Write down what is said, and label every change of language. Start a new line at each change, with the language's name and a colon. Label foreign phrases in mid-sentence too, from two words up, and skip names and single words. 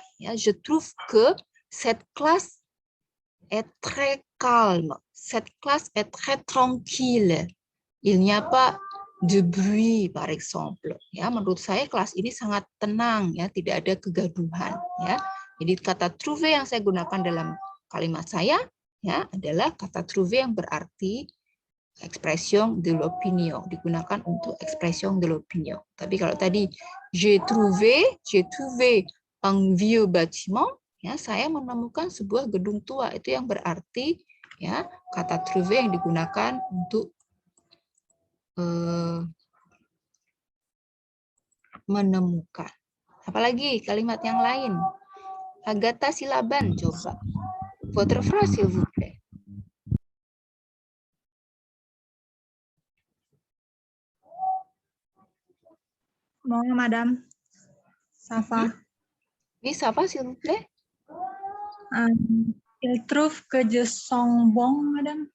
Indonesian: Ya,
French: je trouve que cette classe est très calme, cette classe est très tranquille. Il n'y a pas de bruit, par exemple.
Indonesian: Ya, menurut saya kelas ini sangat tenang, ya, tidak ada kegaduhan. Ya, jadi kata trouver yang saya gunakan dalam kalimat saya, ya, adalah kata trouver yang berarti
French: expression de l'opinion,
Indonesian: digunakan untuk
French: expression de l'opinion.
Indonesian: Tapi kalau tadi
French: j'ai trouvé un vieux bâtiment,
Indonesian: ya, saya menemukan sebuah gedung tua, itu yang berarti ya kata trouver yang digunakan untuk menemukan. Apalagi kalimat yang lain. Agatha Silaban, coba.
French: Votre phrase, s'il vous plaît. Bonjour, madame. Ça va? Oui, ça va, s'il vous plaît. Il trouve que je sens bon, madame.